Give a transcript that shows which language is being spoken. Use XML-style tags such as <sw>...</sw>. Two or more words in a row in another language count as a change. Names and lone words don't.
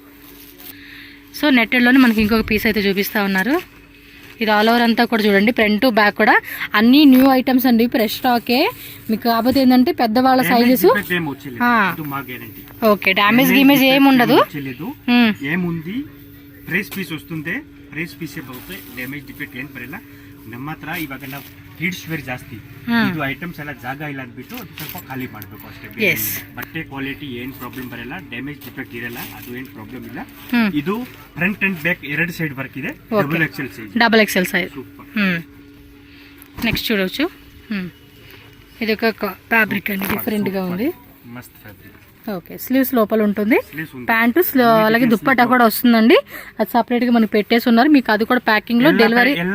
<te>సో నెట్టెడ్లోనే మనకి ఇంకొక పీస్ అయితే చూపిస్తూ ఉన్నారు. ఇది</te> <en>all over</en> <te>అంతా కూడా చూడండి,</te> <en>front to back</en> <te>కూడా అన్ని</te> <en>new items</en> <te>అండి,</te> <en>fresh stock</en> <te>మీకు. కాకపోతే ఏంటంటే పెద్దవాళ్ళ సైజెస్. ఓకే, డ్యామేజ్ గిమేజ్ ఏముండదు. ఏముంది</te> <en>fresh piece</en> <te>ವಸ್ತುಂದೆ,</te> <en>fresh piece</en> <te>ಬರುತ್ತೆ.</te> <en>damage defect</en> <kn>ಏನು ಬರಲ್ಲ. ನಮ್ಮ ಹತ್ರ ಇವಾಗ ನಾವು</kn> <en>kids wear</en> <kn>ಜಾಸ್ತಿ, ಇದು ಐಟಮ್ಸ್ ಎಲ್ಲ ಜಾಗ ಇಲ್ಲ ಅಂದ್ಬಿಟ್ಟು ಅದು ಸ್ವಲ್ಪ ಖಾಲಿ ಮಾಡಬೇಕು ಅಷ್ಟೇ. ಬಟ್ಟೆ ಕ್ವಾಲಿಟಿ ಏನು ಪ್ರಾಬ್ಲಮ್ ಬರಲ್ಲ,</kn> <en>damage defect</en> <kn>ಇರಲ್ಲ, ಅದು ಏನು ಪ್ರಾಬ್ಲಮ್ ಇಲ್ಲ. ಇದು</kn> <en>front and back</en> <kn>ಎರಡು</kn> <en>side work</en> <kn>ಇದೆ.</kn> <en>double XL size. double XL size.</en> <te>నెక్స్ట్ చూడవచ్చు, ఇది ఒక ఫ్యాబ్రిక్ అండి, డిఫరెంట్ గా ఉంది. మస్త్ ఫ్యాబ్రిక్. ఓకే, స్లీవ్స్ లోపల ఉంటుంది, ప్యాంటు అలాగే దుప్పట్టా కూడా వస్తుందండి. అది సపరేట్ గా మనకి పెట్టేసి ఉన్నారు. మీకు అది కూడా ప్యాకింగ్ లో డెలివరీ.</te>